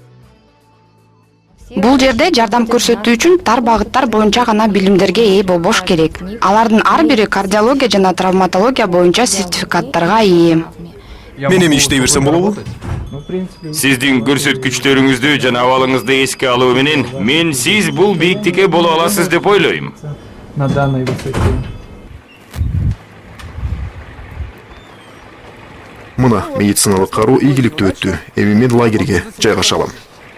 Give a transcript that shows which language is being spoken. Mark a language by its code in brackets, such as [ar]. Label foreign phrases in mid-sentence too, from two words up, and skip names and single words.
[ky] Бул жерде жардам көрсөтүү үчүн тар багыттар боюнча гана билимдерге ээ болбош керек. Алардын ар бири кардиология жана травматология боюнча сертификаттарга ээ. Мен эми иштей берсем болобу? Сиздин көрсөткүчтөрүңүздү жана абалыңызды эске алуу менен мен сиз бул бийиктикке боло аласыз деп ойлойм. [ru] На данной высоте. [ky] Мына медициналык кароо ийгиликтүү өттү. Эми мен лагерге жайгашалам.